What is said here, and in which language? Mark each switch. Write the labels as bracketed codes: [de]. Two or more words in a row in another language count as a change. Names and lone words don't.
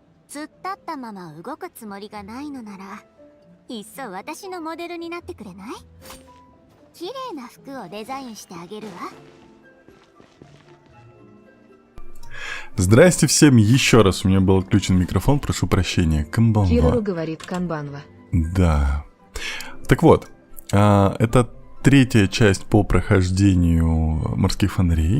[ja] 突っ立ったまま動くつもりがないのなら、いっそ私のモデルになってくれない？綺麗な服をデザインしてあげるわ。 [ru] Здрасте всем еще раз. У меня был отключен микрофон, прошу прощения. Камбанва. Кирору говорит Канбанва. Да. Так вот, это третья часть по прохождению морских фонарей.